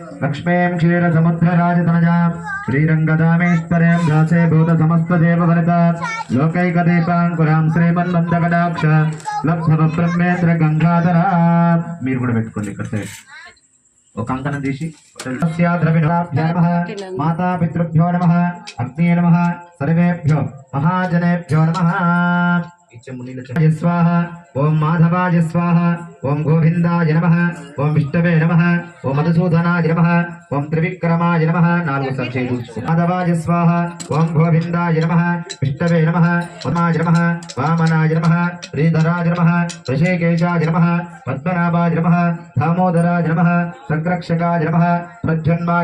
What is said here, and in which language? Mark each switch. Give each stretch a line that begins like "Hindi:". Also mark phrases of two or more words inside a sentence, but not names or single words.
Sanskrit: लक्ष्मीं क्षीरसमुद्रराजतनजां श्रीरङ्गदामेश्वरीं दासे भूतसमस्तदेववनिता लोकैकदीपाङ्कुरां श्रीमन्मन्दकटाक्ष लब्धवब्रह्मेन्द्र गंगाधरा
Telugu: మీరు కూడా పెట్టుకోండి ఇక్కడ సైడ్ ఒక కంకణం తీసి
Sanskrit: ద్రవిణాభ్యో నమః మాతాపితృభ్యో నమః అగ్నే నమః సర్వేభ్యో మహాజనేభ్యో నమః स्वाहा ओं माधवाय स्वाहा ओं गोविंदाय नमः ओं विष्णवे नमः ओं मधुसूदनाय नमः ओं त्रिविक्रमाय नमः माधवाय स्वाहा ओं गोविंदाय नमः विष्णवे नमः पद्माय नमः वामनाय नमः श्रीधराय नमः ऋषिकेशाय नमः पद्मनाभाय नमः दामोदराय नमः संरक्षकाय नमः प्रद्युम्नाय